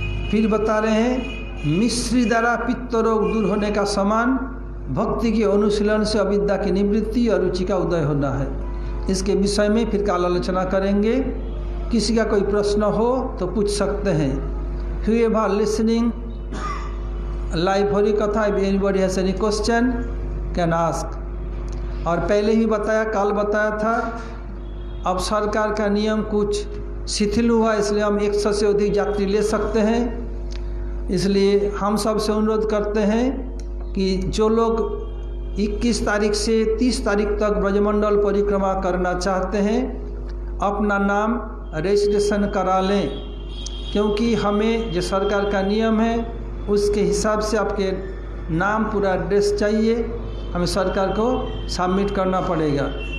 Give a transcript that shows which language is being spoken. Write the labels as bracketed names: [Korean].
[Hindi] फिर बता रहे हैं, मिश्री द्वारा पित्त रोग दूर होने का समान भक्ति के अनुशीलन से अविद्या की निवृत्ति और रुचि का उदय होना है। इसके विषय में फिर काल आलोचना करेंगे। किसी का कोई प्रश्न हो तो पूछ सकते हैं। [English] Whoever listening live Hari katha, if anybody has any question can ask। [Hindi] और पहले ही बताया, काल बताया था, अब सरकार का नियम कुछ शिथिल हुआ, इसलिए हम 100 से अधिक यात्री ले सकते हैं। इसलिए हम सब से अनुरोध करते हैं कि जो लोग 21 तारीख से 30 तारीख तक ब्रजमंडल परिक्रमा करना चाहते हैं, अपना नाम रजिस्ट्रेशन करा लें, क्योंकि हमें जो सरकार का नियम है उसके हिसाब से आपके नाम पूरा एड्रेस चाहिए, हमें सरकार को सबमिट करना पड़ेगा।